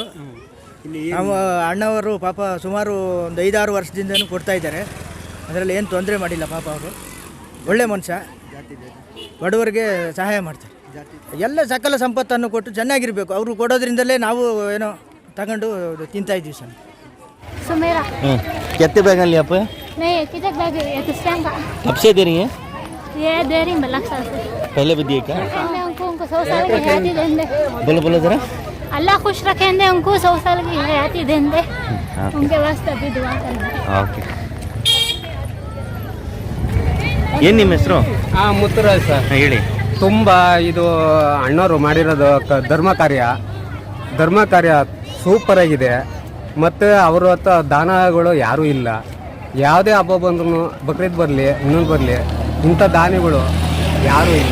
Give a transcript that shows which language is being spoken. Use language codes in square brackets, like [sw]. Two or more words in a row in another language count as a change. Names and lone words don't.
[kn] ನಮ್ಮ ಅಣ್ಣವರು ಪಾಪ ಸುಮಾರು ಒಂದು 5-6 ವರ್ಷದಿಂದನೂ ಕೊಡ್ತಾಯಿದ್ದಾರೆ. ಅದರಲ್ಲಿ ಏನು ತೊಂದರೆ ಮಾಡಿಲ್ಲ ಪಾಪ. ಅವರು ಒಳ್ಳೆ ಮನುಷ್ಯ, ಬಡವರಿಗೆ ಸಹಾಯ ಮಾಡ್ತಾರೆ. ಎಲ್ಲ ಸಕಲ ಸಂಪತ್ತನ್ನು ಕೊಟ್ಟು ಚೆನ್ನಾಗಿರಬೇಕು. ಅವರು ಕೊಡೋದ್ರಿಂದಲೇ ನಾವು ಏನೋ ತಗೊಂಡು ತಿಂತಾಯಿದ್ದೀವಿ ಸರ್. [hi] सुमेरा कितने बैगन लिए आप? नहीं कितने बैग ये तो टाइम का कब से दे रही हैं? ये दे रही मैं लाख साल से पहले भी दिए क्या? उनको 100 साल की हयाती देंगे. बोलो बोलो जरा. अल्लाह खुश रखेंगे उनको 100 साल की हयाती देंगे. उनके वास्ते भी दुआ करेंगे. ओके. [kn] ಏನು ನಿಮ್ಮ ಹೆಸರು? ಮುತ್ತುರಾಜ್ ಸರ್. ಹೇಳಿ. ತುಂಬ ಇದು ಅಣ್ಣವರು ಮಾಡಿರೋದು ಧರ್ಮ ಕಾರ್ಯ ಸೂಪರ್ ಆಗಿದೆ. ಮತ್ತು ಅವ್ರ ಹತ್ರ ದಾನಗಳು ಯಾರೂ ಇಲ್ಲ. ಯಾವುದೇ ಹಬ್ಬ ಬಂದ್ರೂ, ಬಕ್ರೀದ್ ಬರಲಿ, ಇನ್ನೊಂದು ಬರಲಿ, ಇಂಥ ದಾನಿಗಳು ಯಾರೂ ಇಲ್ಲ.